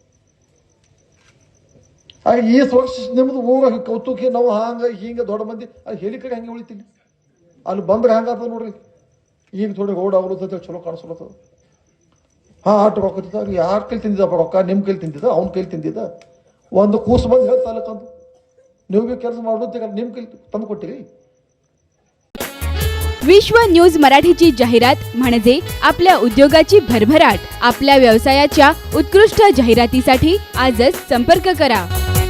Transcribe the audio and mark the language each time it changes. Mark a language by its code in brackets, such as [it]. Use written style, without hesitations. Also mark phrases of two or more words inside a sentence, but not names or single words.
[kn] ಹಾಗೆ ಈ ವರ್ಷ ನಿಮ್ದು ಊರ ಕೌತುಕಿ ನಾವು ಹಾಂಗ ಹಿಂಗ ದೊಡ್ಡ ಮಂದಿ ಅದು ಹೇಳಿಕಡೆ ಹಂಗೆ ಉಳಿತೀನಿ ಅಲ್ಲಿ ಬಂದ್ರೆ ಹೆಂಗಾಗ್ತದೆ ನೋಡ್ರಿ. ಈಗ ಥೋಡಿ ರೋಡ್ ಆಗ್ಲತ್ತದ, ಚಲೋ ಕಾಣಿಸ್ಲತ್ತದ. ಹಾಂ ಆಟ ರೊಕ್ಕ ಯಾರ ಕೈಲಿ ತಿಂದಿದ್ದಪ್ಪ ರೊಕ್ಕ? ನಿಮ್ಮ ಕೈಲಿ ತಿಂದಿದ್ದ, ಅವ್ನ ಕೈಲಿ ತಿಂದಿದ್ದ? ಒಂದು ಕೂಸು ಬಂದು ಹೇಳ್ತಾಲಕ್ಕಂದು ನೀವು ಬಿ ಕೆಲಸ ಮಾಡೋದು ನಿಮ್ಮ ಕೈಲಿ ತಂದು ಕೊಟ್ಟಿರಿ. [mr] विश्व न्यूज मराठीची जाहिरात म्हणजे आपल्या उद्योगाची भरभराट. आपल्या व्यवसायाच्या उत्कृष्ट जाहिरातीसाठी आजच संपर्क करा.